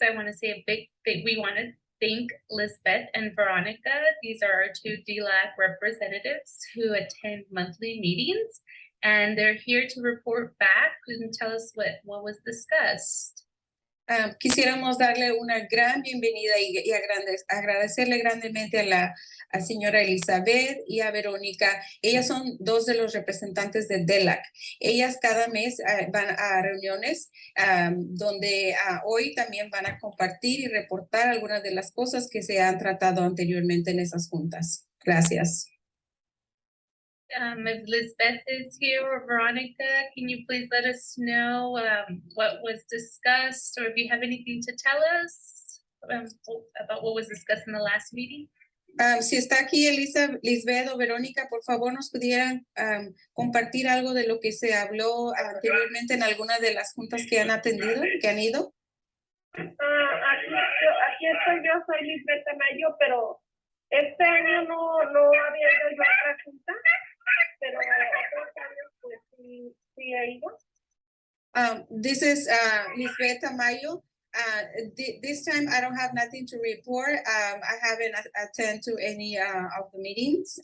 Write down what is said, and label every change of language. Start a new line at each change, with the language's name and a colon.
English: I want to say we want to thank Lisbeth and Veronica. These are our two DLAC representatives who attend monthly meetings, and they're here to report back and tell us what was discussed.
Spanish: Quisiéramos darle una gran bienvenida y agradecerle grandemente a señora Elizabeth y a Verónica. Ellas son dos de los representantes de DELAC. Ellas cada mes van a reuniones donde hoy también van a compartir y reportar algunas de las cosas que se han tratado anteriormente en esas juntas. Gracias.
English: If Lisbeth is here or Veronica, can you please let us know what was discussed, or if you have anything to tell us about what was discussed in the last meeting?
Spanish: Si está aquí Lisbeth o Verónica, por favor nos pudieran compartir algo de lo que se habló anteriormente en alguna de las juntas que han atendido, que han ido. Aquí estoy yo, soy Lisbeth Tamayo, pero este año no había ido yo a otra junta, pero otros años pues sí he ido.
English: This is Lisbeth Tamayo. This time I don't have nothing to report. I haven't attended to any of the meetings.